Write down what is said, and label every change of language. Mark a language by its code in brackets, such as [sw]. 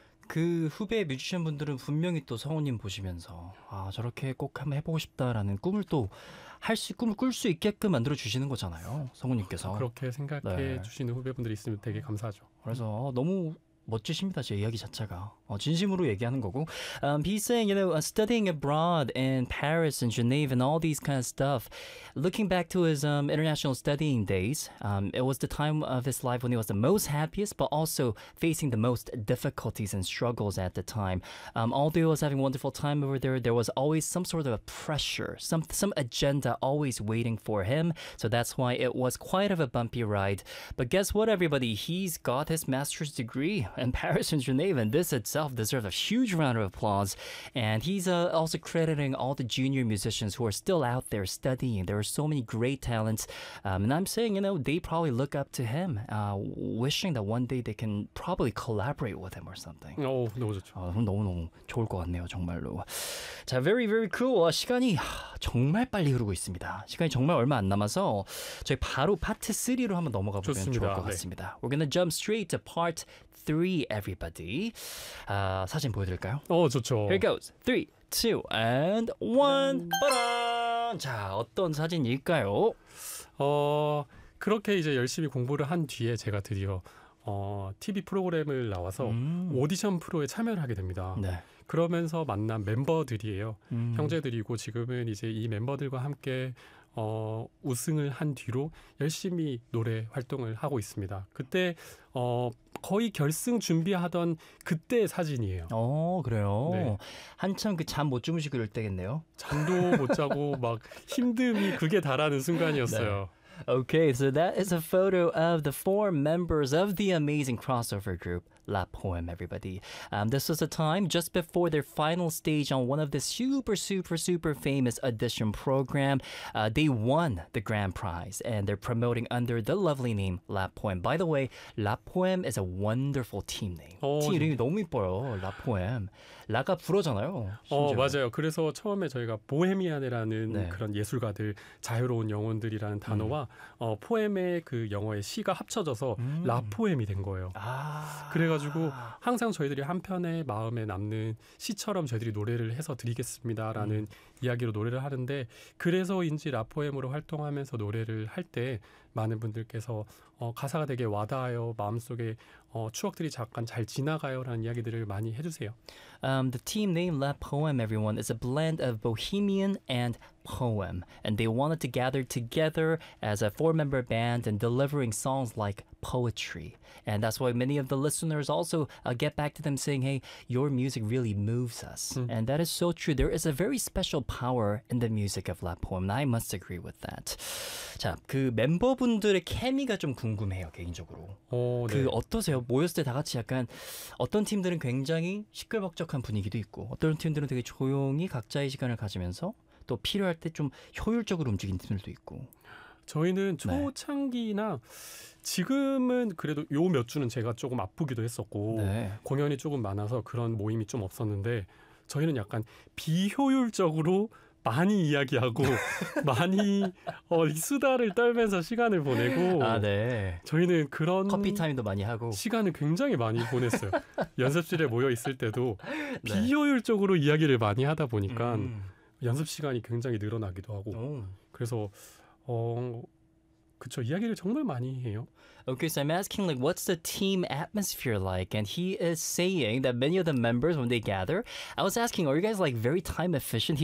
[ko] 그 후배 뮤지션 분들은 분명히 또 성우님 보시면서 아 저렇게 꼭 한번 해보고 싶다라는 꿈을 또 할 수 꿈을 꿀 수 있게끔 만들어 주시는 거잖아요. 성우님께서 그렇게 생각해 네. 주시는 후배분들이 있으면 되게 감사하죠. 그래서 너무 멋지십니다. 제 이야기 자체가 진심으로 얘기하는 거고. [en] He saying, you know, studying abroad in Paris and Geneva and all these kind of stuff. Looking back to his international studying days, it was the time of his life when he was the most happiest, but also facing the most difficulties and struggles at the time. Although he was having a wonderful time over there, there was always some sort of a pressure, some agenda always waiting for him. So that's why it was quite of a bumpy ride. But guess what, everybody? He's got his master's degree in Paris and Geneva, and this itself deserves a huge round of applause. And he's also crediting all the junior musicians who are still out there studying. There are so many great talents. And I'm saying, you know, they probably look up to him, wishing that one day they can probably collaborate with him or something. [ko] Oh, 너무 좋죠. 너무너무 좋을 것 같네요, 정말로. [en] 자, very, very cool. [ko] 시간이 정말 빨리 흐르고 있습니다. 시간이 정말 얼마 안 남아서 저희 바로 파트 3로 한번 넘어가 보면 좋습니다. 좋을 것 같습니다. 네. [en] We're gonna jump straight to part 3, everybody. [ko] 사진 보여드릴까요? 좋죠. [en] Here goes. 3, 2, and 1. 빠란! [ko] 자, 어떤 사진일까요? 그렇게 이제 열심히 공부를 한 뒤에 제가 드디어 TV 프로그램을 나와서 오디션 프로에 참여를 하게 됩니다. 네. 그러면서 만난 멤버들이에요. 형제들이고 지금은 이제 이 멤버들과 함께 우승을 한 뒤로 열심히 노래 활동을 하고 있습니다. 그때 거의 결승 준비하던 그때 사진이에요. 그래요? 네. 한참 그 잠 못 주무시고 그럴 때겠네요. 잠도 못 자고 막 힘듦이 그게 달하는 순간이었어요. 네. [en] Okay, so that is a photo of the four members of the amazing crossover group, La Poem, everybody. This was a time just before their final stage on one of the super, super, super famous audition program. They won the grand prize, and they're promoting under the lovely name La Poem. By the way, La Poem is a wonderful team name. 팀 이름이 너무 이뻐요, La Poem. La가 불어잖아요. 맞아요. 그래서 처음에 저희가 보헤미안이라는 네. 그런 예술가들, 자유로운 영혼들이라는 단어와 포엠의 그 영어의 시가 합쳐져서 라포엠이 된 거예요. 그래가지고 항상 저희들이 한편의 마음에 남는 시처럼 저희들이 노래를 해서 드리겠습니다라는 이야기로 노래를 하는데 그래서인지 라포엠으로 활동하면서 노래를 할 때 많은 분들께서 가사가 되게 와닿아요. 마음속에 추억들이 잠깐 잘 지나가요라는 이야기들을 많이 해주세요. The team name La Poem, everyone, is a blend of Bohemian and Poem. And they wanted to gather together as a four-member band and delivering songs like poetry. And that's why many of the listeners also get back to them saying, hey, your music really moves us. And that is so true. There is a very special power in the music of La Poem. And I must agree with that. [ko] 자, 그 멤버분들의 케미가 좀 궁금해요, 개인적으로. 그 네. 어떠세요? 모였을 때 다 같이 약간 어떤 팀들은 굉장히 시끌벅적한 분위기도 있고 어떤 팀들은 되게 조용히 각자의 시간을 가지면서 또 필요할 때 좀 효율적으로 움직인 팀들도 있고. 저희는 초창기나 지금은 그래도 요 몇 주는 제가 조금 아프기도 했었고 공연이 조금 많아서 그런 모임이 좀 없었는데 저희는 약간 비효율적으로 많이 이야기하고 많이 수다를 떨면서 시간을 보내고 저희는 그런 커피 타임도 많이 하고 시간을 굉장히 많이 보냈어요. 연습실에 모여 있을 때도 비효율적으로 이야기를 많이 하다 보니까 연습 시간이 굉장히 늘어나기도 하고 그래서 그쵸, 이야기를 정말 많이 해요. [en] Okay, so I'm asking, like, what's the team atmosphere like? And he is saying that many of the members, when they gather, I was asking, are you guys, like, very time efficient? He's